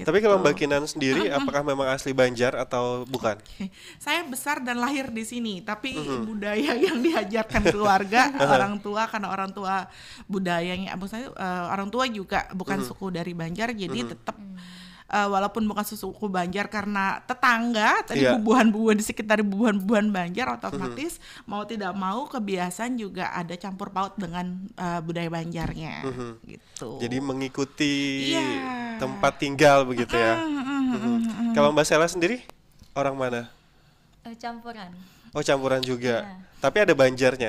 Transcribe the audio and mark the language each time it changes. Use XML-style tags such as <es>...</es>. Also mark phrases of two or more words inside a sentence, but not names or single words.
<id>Tapi kalau Mbak Kinan sendiri, apakah memang asli Banjar atau bukan? Saya besar dan lahir di sini, tapi budaya yang diajarkan keluarga, orang tua, karena orang tua budayanya, maksudnya orang tua juga bukan suku dari Banjar, jadi tetap walaupun bukan suku Banjar, karena tetangga tadi bubuhan-bubuhan di sekitar bubuhan-bubuhan Banjar, otomatis mau tidak mau kebiasaan juga ada campur paut dengan budaya Banjarnya gitu. Jadi mengikuti tempat tinggal begitu ya. Kalau Mbak Sela sendiri orang mana? Campuran. Oh, campuran juga. Tapi ada Banjarnya.</id>